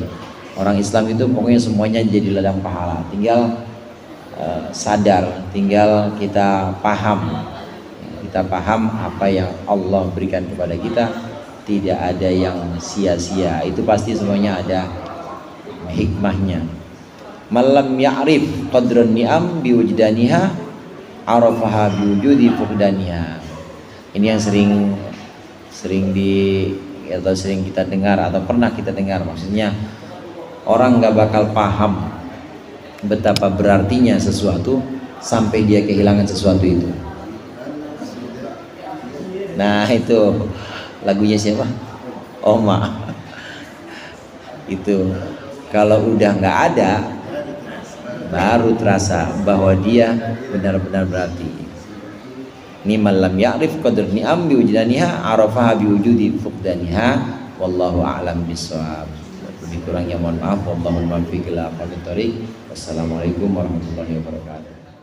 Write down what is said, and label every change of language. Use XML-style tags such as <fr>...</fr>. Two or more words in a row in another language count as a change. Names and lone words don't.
<id>Orang Islam itu pokoknya semuanya jadi ladang pahala, tinggal sadar, tinggal kita paham apa yang Allah berikan kepada kita. Tidak ada yang sia-sia, itu pasti semuanya ada hikmahnya.</id> <ar>من لم يعرف قدر النعم بوجدانها عرفها بوجود فقدانها.</ar> <id>Ini yang sering kita dengar atau pernah kita dengar. Maksudnya orang nggak bakal paham betapa berartinya sesuatu sampai dia kehilangan sesuatu itu. Nah, itu lagunya siapa? Oma. Itu kalau udah nggak ada, baru terasa bahwa dia benar-benar berarti.</id> <ar>Ini من لم يعرف قدر نعم بوجدانها عرفها بوجود فقدانها. والله أعلم بالصواب.</ar> <id>Lebih kurangnya mohon maaf.</id> <ar>والله الموفق إلى أقوم الطريق. والسلام عليكم ورحمة الله وبركاته.</ar>